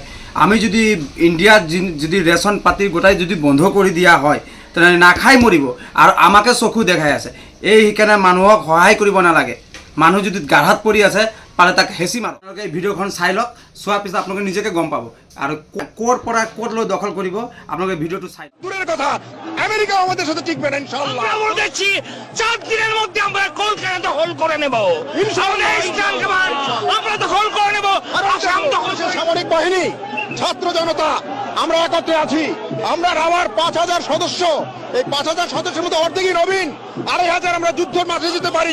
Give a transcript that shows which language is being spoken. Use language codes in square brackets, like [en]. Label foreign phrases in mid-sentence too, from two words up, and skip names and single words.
[as] আমি যদি ইণ্ডিয়াত যদি ৰেচন পাতি গোটাই যদি বন্ধ কৰি দিয়া হয় তেনেহ'লে নাখাই মৰিব আৰু আমাকে চকু দেখাই আছে। এই সেইকাৰণে মানুহক সহায় কৰিব নালাগে। মানুহ যদি গাঢ়াত পৰি আছে পালে তাক হেঁচি মাৰক। আপোনালোকে এই ভিডিঅ'খন চাই লওক, চোৱাৰ পিছত আপোনালোকে নিজকে গম পাব আৰু ক'ৰ পৰা ক'ত লৈ দখল কৰিব আপোনালোকে ভিডিঅ'টো চাই। [bn] দূরের কথা আমেরিকা আমাদের সাথে টিকবে না [ar] إن شاء الله. [bn] আমরা বলতেছি 4 দিনের মধ্যে আমরা কলকাতা দখল করে নেব [ar] إن شاء الله. [bn] আমরা দখল করে নেব। আসাম দখল করে সামরিক বাহিনী, ছাত্র জনতা আমরা একত্রে আছি। আমরা রাওয়ার 5000 সদস্য, এই 5000 সদস্যের মধ্যে অর্ধেকই নবীন, 2500 আমরা যুদ্ধের মাঠে যেতে পারি।